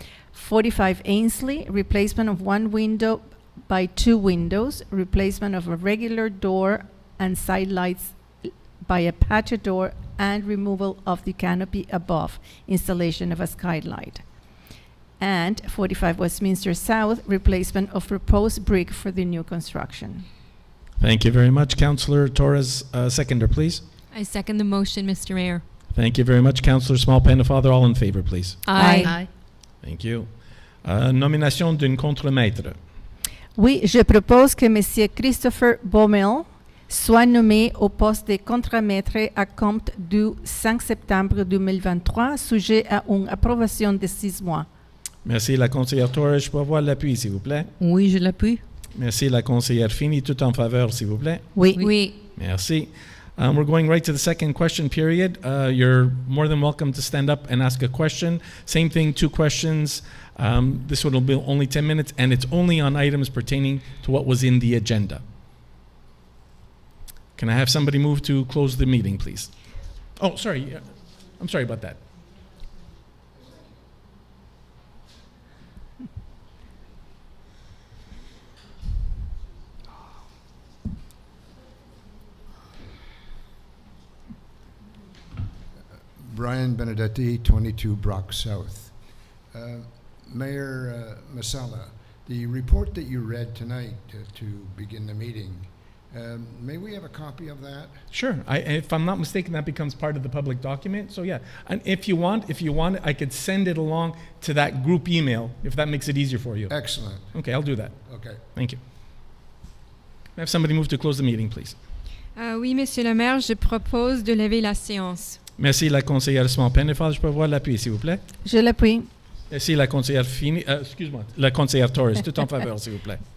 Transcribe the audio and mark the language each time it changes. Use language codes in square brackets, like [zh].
[en] 45 Ainsley, replacement of one window by two windows, replacement of a regular door and side lights by a patio door, and removal of the canopy above, installation of a skylight. And 45 Westminster South, replacement of proposed brick for the new construction. Thank you very much, Councillor Torres. Seconder, please. I second the motion, Mr. Mayor. Thank you very much, Councillor Small-Pennefather. All in favor, please. Aye. Thank you. [fr] Nomination d'une contremaître. Oui, je propose que M. Christopher Baumel soit nommé au poste de contremaître à compte du 5 septembre 2023, sujet à une approbation de 6 mois. Merci, la conseillère Torres. Je peux avoir l'appui, s'il vous plaît. Oui, je l'appuie. Merci, la conseillère Feeney. Tout en faveur, s'il vous plaît. Oui. Merci. [en] We're going right to the second question period. You're more than welcome to stand up and ask a question. Same thing, 2 questions. This one will be only 10 minutes, and it's only on items pertaining to what was in the agenda. Can I have somebody move to close the meeting, please? Oh, sorry. I'm sorry about that. Brian Benedetti, 22 Brock South. Mayor Masala, the report that you read tonight to begin the meeting, may we have a copy of that? Sure. If I'm not mistaken, that becomes part of the public document. So yeah, and if you want, I could send it along to that group email if that makes it easier for you. Excellent. Okay, I'll do that. Okay. Thank you. Can I have somebody move to close the meeting, please? [fr] Oui, Monsieur le Maire, je propose de lever la séance. Merci, la conseillère Small-Pennefather. Je peux avoir l'appui, s'il vous plaît? Je l'appuie. Merci, la conseillère Feeney. Excuse-moi, la conseillère Torres. Tout en faveur, s'il vous plaît.